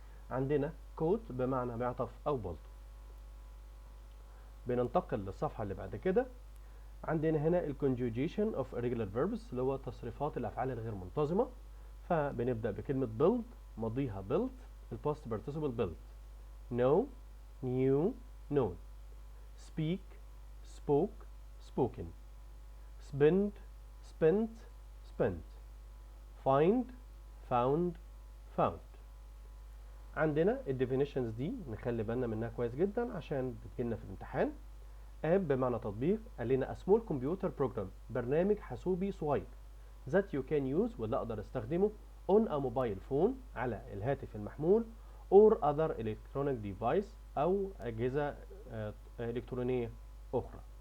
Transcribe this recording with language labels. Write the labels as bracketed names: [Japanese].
[Arabic] عندنا coat بمعنى معطف أو بلطو. بننتقل للصفحة اللي بعد كده. عندنا هنا ال conjugation of irregular verbs اللي هو تصريفات الأفعال الغير منتظمة. فبنبدأ بكلمة build ماضيها built، الباست participle built. [English] know knew known. speak spoke spoken. spend spent spent. find found found. [Arabic] عندنا الديفينيشنز دي نخلي بالنا منها كويس جدا عشان بتجيلنا في الامتحان. اب بمعنى تطبيق، قال لنا [English] a small computer program [Arabic] برنامج حاسوبي صغير [English] that you can use [Arabic] واللي اقدر استخدمه [English] on a mobile phone [Arabic] على الهاتف المحمول [English] or other electronic device [Arabic] او اجهزه الكترونيه اخرى.